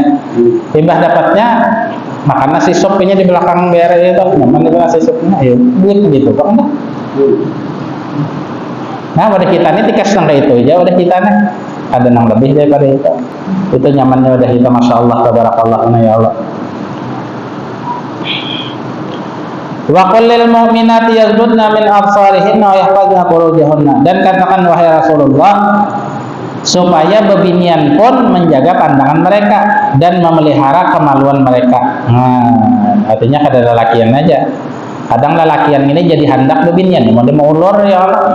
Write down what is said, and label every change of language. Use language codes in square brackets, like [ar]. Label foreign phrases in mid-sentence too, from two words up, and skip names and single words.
[bjn] Timbah dapatnya makan nasi supnya di belakang BRI itu, nyaman itu nasi supnya, ya duit gitu Bang. Nah, wadah kita ini tikas nang itu aja, wadah kita nih ada nang lebih daripada itu. Itu nyamannya wadah kita, [ar] ما شاء الله، تبارك الله، يا الله. وَقُلْ لِلْمُؤْمِنَاتِ يَغْضُضْنَ مِنْ أَبْصَارِهِنَّ وَيَحْفَظْنَ فُرُوجَهُنَّ, [bjn] dan katakan wahai Rasulullah supaya bebinian pun menjaga pandangan mereka dan memelihara kemaluan mereka. Nah, artinya kada lelakian aja. Kadang lelakian ini jadi handak bebinian, mau ulur [ar] يا الله.